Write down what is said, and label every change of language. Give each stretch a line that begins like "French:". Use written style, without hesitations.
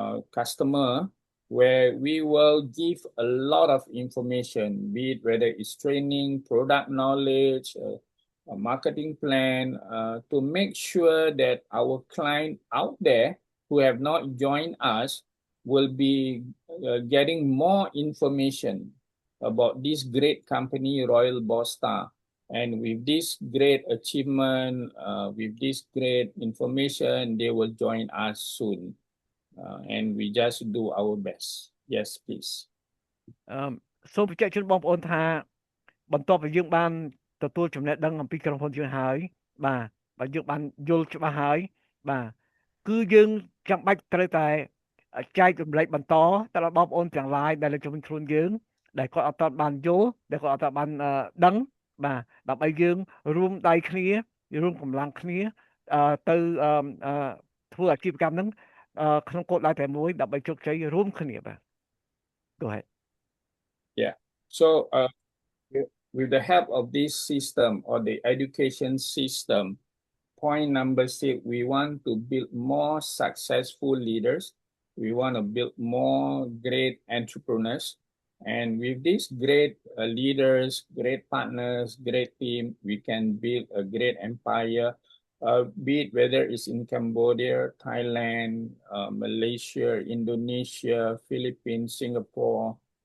English: customer, where we will give a lot of information, be it whether it's training, product knowledge, a marketing plan, to make sure that our client out there who have not joined us will be getting more information about this great company, Royal Boss Star. And with this great achievement, with this great information, they will join us soon. And we just do our best. Yes, please.
Khmer: សូមបញ្ជាក់ជូនបងប្អូនថាបន្ទាប់ពីយើងបានទទួលចំណេះដឹងអំពីក្រុមហ៊ុនយើងហើយបាទយើងបានយល់ច្បាស់ហើយបាទគឺយើងចាំបាច់ត្រូវតែចែករំលែកបន្តទៅដល់បងប្អូនទាំងឡាយដែលនៅជុំវិញខ្លួនយើងដែលគាត់អត់ទាន់បានយល់ដែលគាត់អត់ទាន់បានដឹងបាទដើម្បីយើងរួមដៃគ្នារួមកម្លាំងគ្នាទៅធ្វើអាជីវកម្មហ្នឹងក្នុងគោលដៅតែមួយដើម្បីជោគជ័យរួមគ្នាបាទ
English: Go ahead. Yeah. So with the help of this system or the education system, point number 6, we want to build more successful leaders. We want to build more great entrepreneurs. And with these great leaders, great partners, great team, we can build a great empire, be it whether it's in Cambodia, Thailand, Malaysia, Indonesia, Philippines, Singapore.